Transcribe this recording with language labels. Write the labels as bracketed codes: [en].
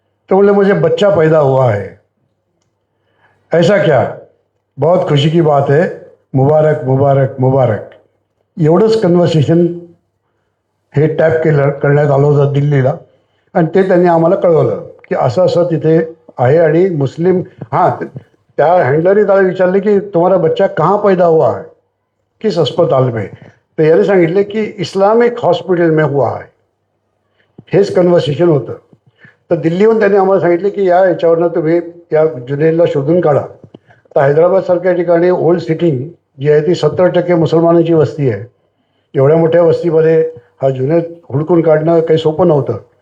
[hi] तो बोले मुझे बच्चा पैदा हुआ है. ऐसा क्या, बहुत खुशी की बात है, मुबारक मुबारक मुबारक. [mr] एवढंच कन्व्हर्सेशन हे टॅप करण्यात आलं होतं दिल्लीला आणि ते त्यांनी आम्हाला कळवलं की असं असं तिथे आहे. आणि मुस्लिम, हां, त्या हँडलरने त्याला विचारले की [hi] तुम्हारा बच्चा कहाँ पैदा हुआ है, किस अस्पताल में. [mr] तर याने सांगितले की [hi] इस्लामिक हॉस्पिटल में हुआ है. [mr] हेच कन्व्हर्सेशन होतं. तर दिल्लीहून त्यांनी आम्हाला सांगितले की याच्यावरनं तुम्ही या जुनैदला शोधून काढा. तर हैदराबादसारख्या ठिकाणी ओल्ड सिटी जी आहे ती 70% मुसलमानांची वस्ती आहे. एवढ्या मोठ्या वस्तीमध्ये हा जुनैद हुडकून काढणं काही सोपं नव्हतं.